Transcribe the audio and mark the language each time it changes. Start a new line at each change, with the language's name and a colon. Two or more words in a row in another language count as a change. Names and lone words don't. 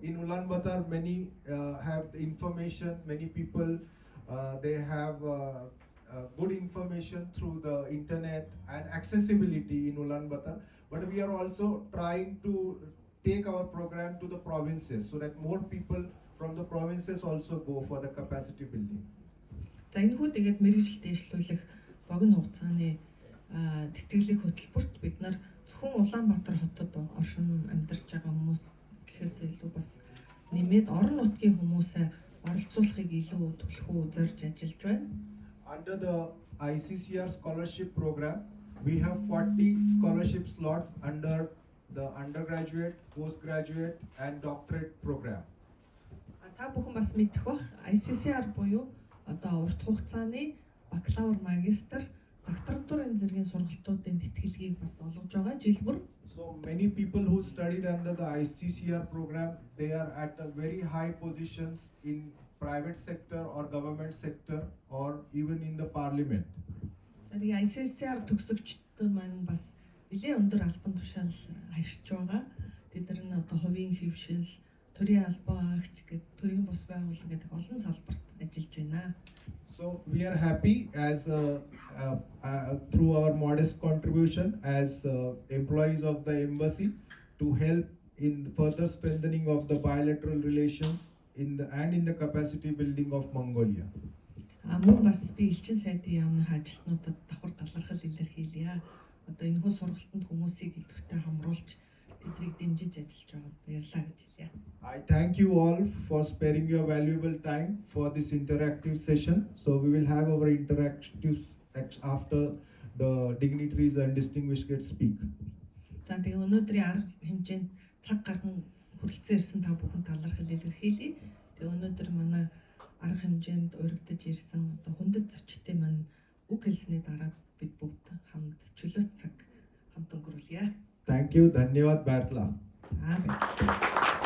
English: In Ulaanbaatar, many have the information, many people they have good information through the internet and accessibility in Ulaanbaatar. But we are also trying to take our program to the provinces so that more people from the provinces also go for the capacity building.
Mongolian: За энэхүү тэгээд мэргэжил дэвшлүүлэх богино хугацааны тэтгэлэг хөтөлбөрт бид нар зөвхөн Улаанбаатар хотод оршин амьдарч байгаа хүмүүс гэхээс илүү бас нэмээд орон нутгийн хүмүүсээ оролцуулахыг илүү төлхөө зорж ажиллаж байна.
English: Under the ICCR scholarship program, we have 40 scholarship slots under the undergraduate, postgraduate and doctorate program.
Mongolian: Та бүхэн бас мэдэх бах ICCR буюу одоо урт хугацааны бакалавр, магистр, докторантурын зэргийн сургалтуудын тэтгэлгийг бас олгож байгаа жилбэр.
English: So many people who studied under the ICCR program, they are at a very high positions in private sector or government sector or even in the parliament.
Mongolian: Тэгээд ICCR төгсөгчд маань бас нэлээд өндөр албан тушаал хашиж байгаа. Тэд нар одоо хувийн хэвшил, төрийн албаагч гэдэг төрийн бус байгууллага гэдэг олон салбарт ажиллаж байна.
English: So we are happy as through our modest contribution as employees of the embassy to help in further strengthening of the bilateral relations in the capacity building of Mongolia.
Mongolian: Мөн бас би элчин сайдын яамны ажилтнуудад давхар талархал илэрхийлье. Одоо энэ хөө сургалтанд хүмүүсийг идэвхтэй хамруулж тэднийг дэмжиж ажиллаж байгаад баярлалаа гэж хэлье.
English: I thank you all for sparing your valuable time for this interactive session. So we will have our interactives after the dignitaries and distinguished guests speak.
Mongolian: За тэгээ өнөөдрийн арга хэмжээнд цаг гарган хүрэлцэн ирсэн та бүхэн талархал илэрхийлье. Тэгээ өнөөдөр манай арга хэмжээнд урагдж ирсэн одоо хүндэт зочдын маань үг хэлсний дараа бид бүгд хамт чөлөөт цаг хамт өнгөрүүлье.
English: Thank you. Dhanyawad Bairla.